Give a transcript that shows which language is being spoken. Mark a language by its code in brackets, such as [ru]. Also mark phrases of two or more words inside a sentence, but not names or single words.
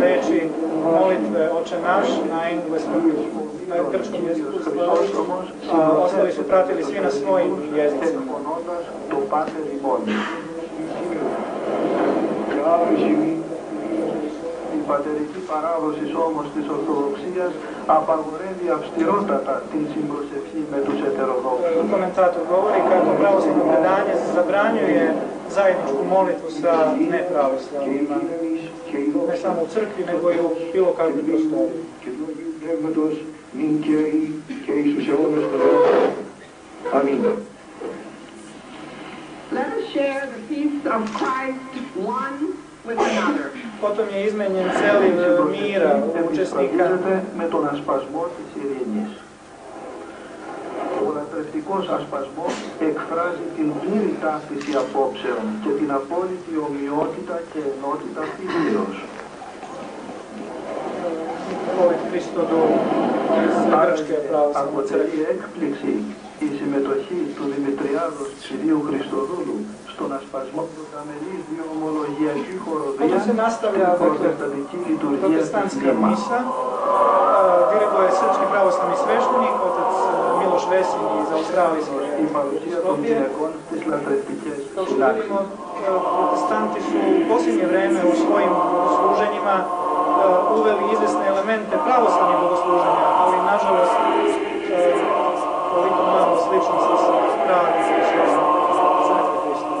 [sr] reči molitve Oče naš na engleskom, na grčkom jeziku, a ostali su pratili svi na svojim jezicima. [el] Η πατερική παράδοση όμως της Ορθοδοξίας απαγορεύει αυστηρότατα την συμπροσευχή με τους ετεροδόξους. [sr] Komentator govori kako pravoslavno predanje zabranjuje zajedničku molitvu sa nepravoslavnima, ne samo u crkvi, nego i u bilo kakvim prostorima. Amin. [en] Let us share the feast of Christ one with another. [sr] Potom je izmenjen celiv mira učesnika. [el] Με τον ασπασμό της ειρήνης. Ο λατρευτικός ασπασμός εκφράζει την πλήρη ταύτιση απόψεων και την απόλυτη ομοιότητα και ενότητα φύσεως. Αποτελεί έκπληξη η συμμετοχή του Δημητριάδος Κυρίου Χριστοδούλου στον ασπασμό του Ταμελής διομολογιακή χοροδία στην προτεσταντική λειτουργία της Λίμας. [sr] Diriguje srpski pravoslavni sveštenik, otac Miloš Vesin iz australijske Skopje. Kao što vidimo, protestanti su u posljednje vreme u svojim služenjima uveli izvesne elemente pravoslavnih bogosluženja, ali nažalost koliko malo sličnosti sa pravim sveštenom crkve Hristove.